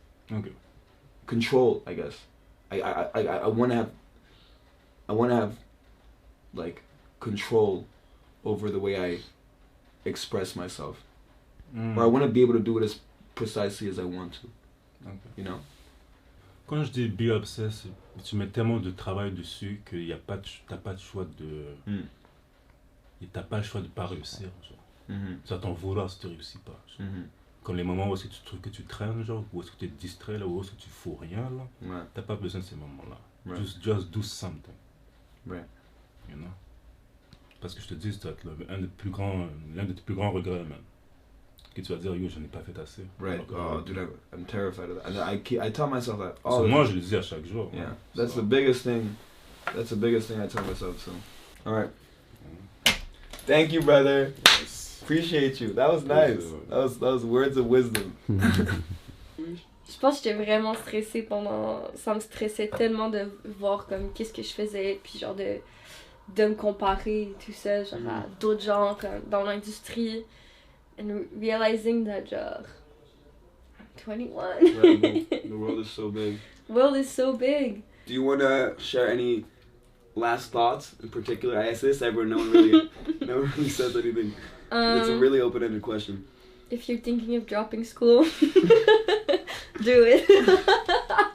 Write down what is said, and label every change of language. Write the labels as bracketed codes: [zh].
[en] Okay. Control, I guess. I want to have like control over the way I express myself, or I want to be able to do it as precisely as I want to. Okay. You know. [fr] Quand je dis [en] be obsessed, [fr] tu mets tellement de travail dessus que t'as pas de choix de. Et t'as pas le choix de pas réussir, genre. Ça t'en vouloir si tu réussis pas. Comme les moments où est-ce que tu trouves que tu traînes, genre, où est-ce que tu es distrait, là, où est-ce que tu fous rien, là. T'as pas besoin de ces moments-là. [en] Just do something. Right. You know? [fr] Parce que je te dis, c'est l'un des plus grands regrets, man. Que tu vas dire, yo, je n'ai pas fait assez. [en] Right. [fr] Alors, [en] Oh, dude, I'm terrified of that. And I tell myself that. So [fr] moi, je le dis à chaque jour. [en] Yeah. Man. That's the biggest thing. That's the biggest thing I tell myself. So, all right. Thank you, brother. Yes. Appreciate you. That was nice. That was words of wisdom. [fr] Je pense que j'étais vraiment stressée pendant. Ça me stressait tellement de voir comme qu'est-ce que je faisais, puis genre de me comparer tout ça, genre à d'autres gens comme dans l'industrie, [en] and realizing that [fr] genre [en] I'm 21. Yeah, the world is so big. World is so big. Do you want to share any last thoughts in particular? I asked this everyone. No one really says anything. It's a really open-ended question. If you're thinking of dropping school, do it.